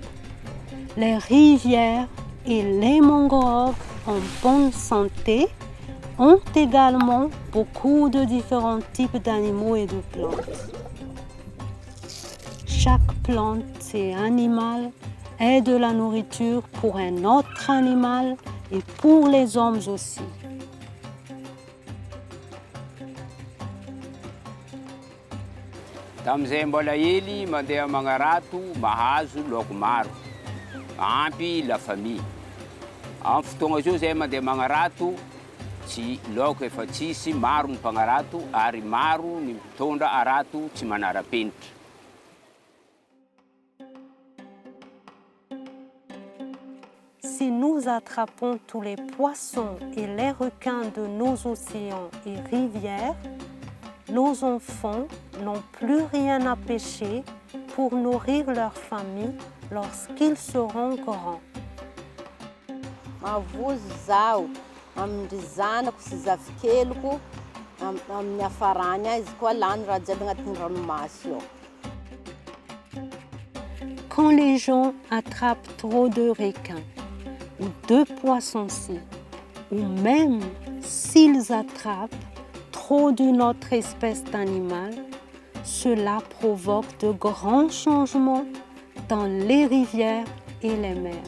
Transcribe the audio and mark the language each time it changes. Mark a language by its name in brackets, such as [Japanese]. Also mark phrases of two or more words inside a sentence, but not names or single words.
[French] Les rivières et les mangroves en bonne santé ont également beaucoup de différents types d'animaux et de plantes. Chaque plante et animal est de la nourriture pour un autre animal et pour les hommes aussi. [Malagasy] Tamin'izay mbola hely mandeha magnarato mahazo laoko maro, ampy [French] la famille. [Malagasy] Amin'ny fotoagna zao zay mandeha magnarato, tsy laoko efa tsisy, maro ny mpagnarato ary maro ny mitondra arato tsy manara-penitra. [French] Si nous attrapons tous les poissons et les requins de nos océans et rivières, nos enfants n'ont plus rien à pêcher pour nourrir leur famille lorsqu'ils seront grands. [Malagasy] Mavozo zaho amin'ny zanako sy zafikeloko amin'ny hafarany ahy, izy koa lany raha jiaby agnatin'ny ranomasy ao. [French] Quand les gens attrapent trop de requins ou de poissons-ci, ou même s'ils attrapent trop d'une autre espèce d'animal, cela provoque de grands changements dans les rivières et les mers.